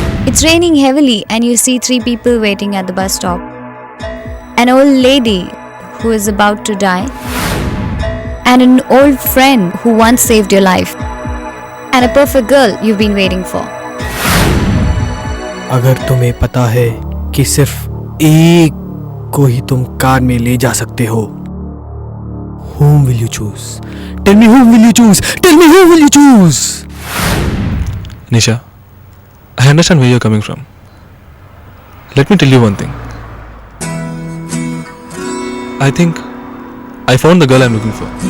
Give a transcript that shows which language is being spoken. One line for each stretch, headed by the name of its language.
English: It's raining heavily and you see 3 people waiting at the bus stop. An old lady who is about to die, and an old friend who once saved your life, and a perfect girl you've been waiting for.
Hindi: अगर तुम्हें पता है कि सिर्फ एक को ही तुम car में ले जा सकते हो,
English: whom will you choose? Tell me whom will you choose? Tell me whom will you choose? Nisha, I understand where you're coming from. Let me tell you one thing. I think I found the girl I'm looking for.